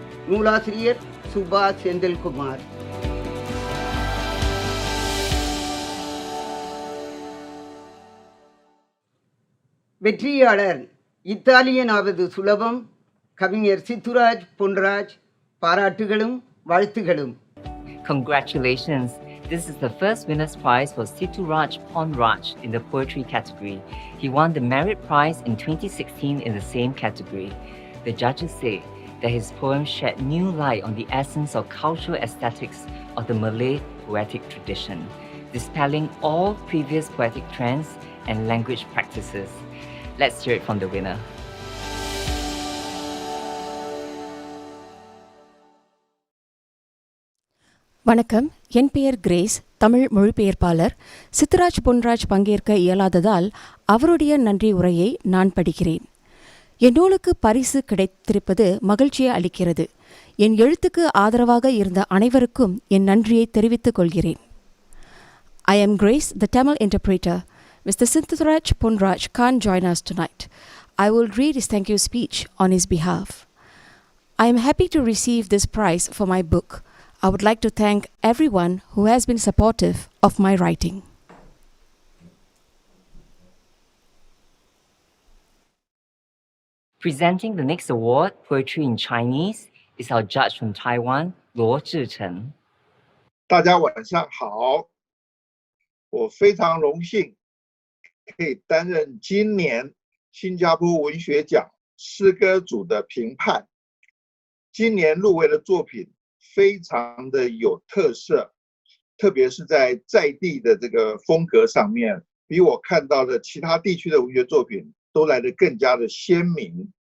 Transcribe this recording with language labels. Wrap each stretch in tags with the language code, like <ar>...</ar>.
<ta>நூலாசிரியர் சுபா செந்தில்குமார். வெற்றியாளர் இத்தாலியனாவது சுலபம் கவிஞர் சித்துராஜ் பொன்ராஜ். பாராட்டுகளும் வாழ்த்துகளும்.</ta> <en>Congratulations! This is the first winner's prize for Situraj Ponraj in the poetry category. He won the Merit Prize in 2016 in the same category. The judges say that his poem shed new light on the essence of cultural aesthetics of the Malay poetic tradition, dispelling all previous poetic trends and language practices. Let's hear it from the winner.</en> <ta>வணக்கம், என் பெயர் grace, Tamil மொழிபெயர்ப்பாளர். சித்துராஜ் பொன்ராஜ் பங்கேற்க இயலாததால் அவருடைய நன்றி உரையை நான் படிக்கிறேன். என் நூலுக்கு பரிசு கிடைத்திருப்பது மகிழ்ச்சியை அளிக்கிறது. என் எழுத்துக்கு ஆதரவாக இருந்த அனைவருக்கும் என் நன்றியை தெரிவித்துக் கொள்கிறேன்.</ta> <en>I am Grace, the Tamil interpreter. Mr. Situraj Ponraj can't join us tonight. I will read his thank you speech on his behalf. I am happy to receive this prize for my book. I would like to thank everyone who has been supportive of my writing. Presenting the next award, Poetry in Chinese, is our judge from Taiwan, Luo Zhichen.</en> <zh>大家晚上好，我非常荣幸可以担任今年新加坡文学奖诗歌组的评判。今年入围的作品非常的有特色，特别是在地的这个风格上面，比我看到的其他地区的文学作品都来得更加的鲜明。</zh>